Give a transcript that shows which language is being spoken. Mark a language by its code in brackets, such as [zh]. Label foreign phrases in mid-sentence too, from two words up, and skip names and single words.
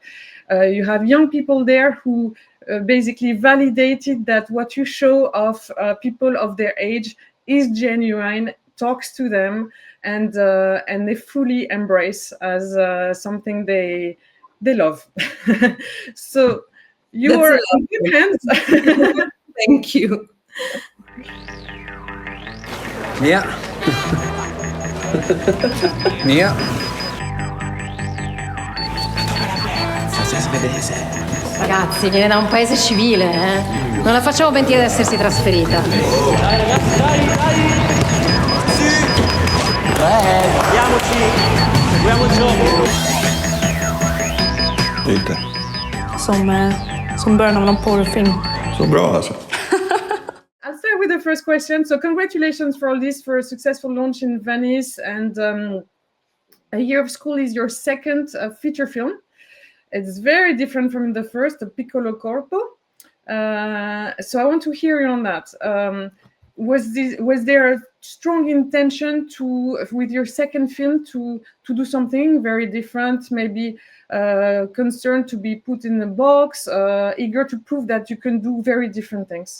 [en] You have young people there who basically validated that what you show of people of their age is genuine, talks to them, and they fully embrace as something they love. So you That's are a in good hands. Thank you. [it] Mia. Mia. Ragazzi, viene da un paese civile, eh? Non la facciamo pentire di essersi trasferita. Dai ragazzi, dai! Sì! Seguiamoci dopo. E te? [sv] Som början av någon porrfilm. Så bra alltså. [en] I'll start with the first question. So congratulations for all this, for a successful launch in Venice. And A Year of School is your second feature film. It's very different from the first, Piccolo Corpo. So I want to hear you on that. Was there a strong intention with your second film to do something very different, maybe concerned to be put in a box, eager to prove that you can do very different things?